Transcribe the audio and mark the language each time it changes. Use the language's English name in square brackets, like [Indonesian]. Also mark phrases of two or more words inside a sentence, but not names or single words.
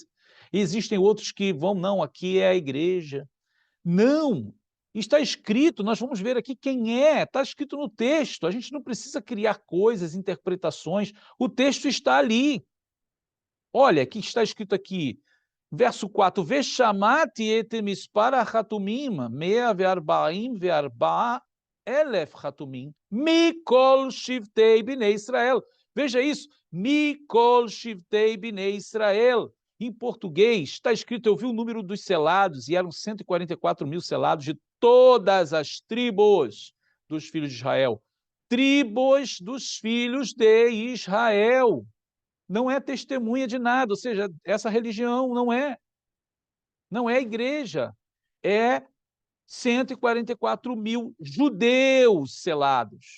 [Portuguese] E existem outros que vão, não, aqui é a igreja. Não! Está escrito, nós vamos ver aqui quem é, está escrito no texto, a gente não precisa criar coisas, interpretações, o texto está ali. Olha, que está escrito aqui, verso 4, [Hebrew] ושמעתי את מספר החתומים מאה וארבעים וארבע אלף החתומים, מכל שבטי בני ישראל. [Portuguese] Veja isso, [Hebrew] מכל שבטי בני ישראל. [Portuguese] Em português, está escrito, eu vi o número dos selados, e eram 144 mil selados de todas as tribos dos filhos de Israel. Tribos dos filhos de Israel. Não é testemunha de nada, ou seja, essa religião não é igreja, é 144 mil judeus selados.